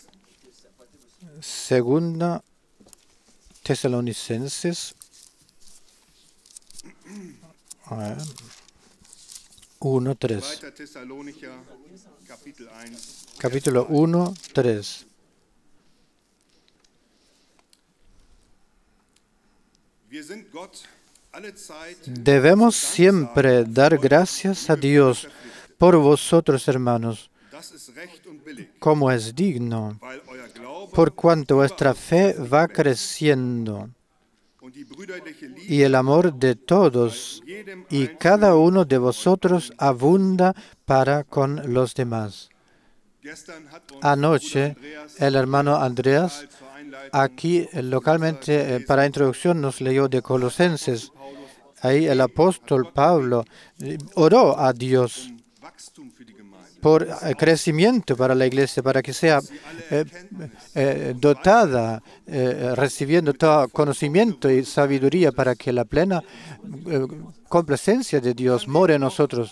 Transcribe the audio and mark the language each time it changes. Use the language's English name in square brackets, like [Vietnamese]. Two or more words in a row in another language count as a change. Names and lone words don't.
[Spanish] 2 Tesalonicenses 1:3. 2. [German] Thessalonicher, Kapitel 1. [Spanish] Capítulo 1:3. [German] Wir sind Gott alle Zeit [Spanish] Debemos siempre dar gracias a Dios por vosotros, hermanos, [German] das ist recht und billig, [Spanish] como es digno, [German] weil euer Glaube [Spanish] por cuanto vuestra fe va creciendo [German] und die brüderliche Liebe [Spanish] y el amor de todos [German] jedem [Spanish] y cada uno de vosotros abunda para con los demás. [German] gestern hat uns [Spanish] Anoche, el hermano Andreas, [German] zur Einleitung [Spanish] aquí localmente para introducción, nos leyó de Colosenses. Ahí el apóstol Pablo oró a Dios [German] Wachstum für die Gemeinde. [Spanish] por crecimiento para la iglesia, para que sea dotada, recibiendo todo conocimiento y sabiduría, para que la plena complacencia de Dios more en nosotros.